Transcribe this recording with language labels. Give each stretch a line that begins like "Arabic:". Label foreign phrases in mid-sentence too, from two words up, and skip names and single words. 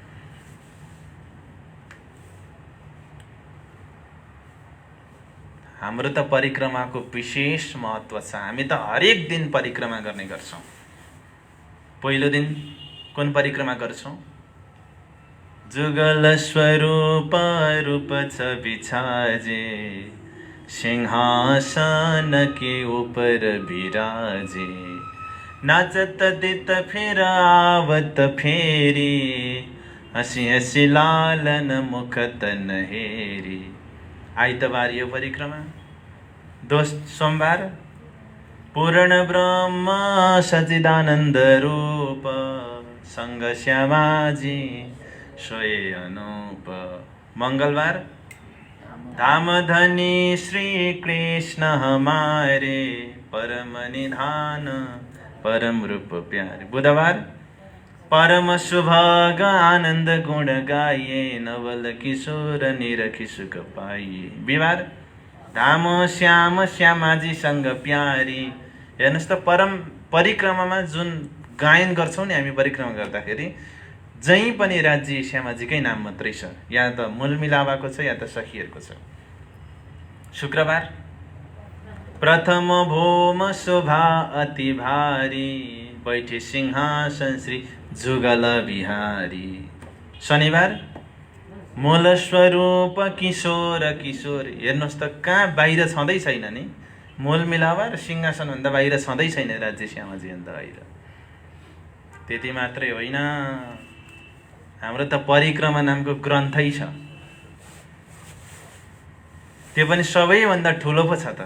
Nepali: हाम्रो त परिक्रमाको विशेष महत्त्व छ। हामी त हरेक दिन परिक्रमा गर्ने गर्छौँ। पहिलो दिन कुन परिक्रमा गर्छौँ?
Hindi: जुगल स्वरूप रूप छ बिछाजे, सिंहासन के ऊपर विराजे, नाचत दित फेर आवत फेरी, हसी हसी लालन मुख तन हेरी।
Nepali: आइतबार यो परिक्रमा,
Hindi: सोमबार पूर्ण ब्रह्म सच्चिदानन्द रूप, संग श्यामाजी सोए अनूप। मंगलबार धाम धनी श्री कृष्ण हमारे, परम निधान परम रूप प्यारे। बुधबार परम सुभाग आनंद गुण गाइए, नवल किशोर निरखी सुख पाइए। बिहिबार धाम श्याम श्यामाजी सँग प्यारी।
Nepali: हेर्नुहोस् त परम परिक्रमामा जुन गायन गर्छौँ नि हामी परिक्रमा गर्दाखेरि, जहीँ पनि राज्य श्यामाजीकै नाम मात्रै छ। या त मूल मिलावाको छ या त सखीहरूको छ।
Hindi: शुक्रबार प्रथम भौम शोभा अति भारी, बैठे सिंहासन श्री जुगल बिहारी। शनिबार मूल स्वरूप किशोर किशोर।
Nepali: हेर्नुहोस् त कहाँ बाहिर छँदै छैन नि, मूल मिलावा र सिंहासनभन्दा बाहिर छँदै छैन राज्य श्यामाजीभन्दा बाहिर। त्यति मात्रै होइन, हाम्रो त परिक्रमा नामको ग्रन्थै छ। त्यो पनि सबैभन्दा ठुलो पो छ त।